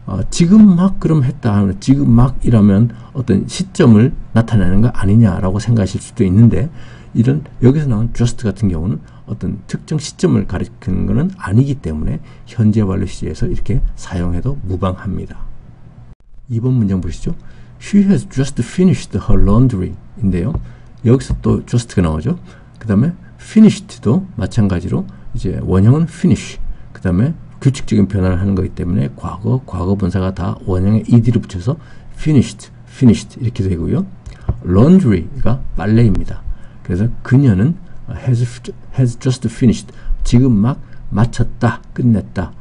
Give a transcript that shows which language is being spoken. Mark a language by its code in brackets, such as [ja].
[ko] 지금 막 그럼 했다 하면 지금 막이라면 어떤 시점을 나타내는 거 아니냐라고 생각하실 수도 있는데, 여기서 나온 just 같은 경우는 어떤 특정 시점을 가리키는 것은 아니기 때문에 현재 완료 시제에서 이렇게 사용해도 무방합니다. 2번 문장 보시죠. [en] She has just finished her laundry 인데요. [ko] 여기서 또 just가 나오죠. 그 다음에 finished도 마찬가지로 이제 원형은 finish, 그 다음에 규칙적인 변화를 하는 거기 때문에 과거 분사가 다 원형에 ed를 붙여서 finished 이렇게 되고요. laundry가 빨래입니다. 그래서 그녀는 [en] has just finished, [ko] 지금 막 마쳤다, 끝냈다.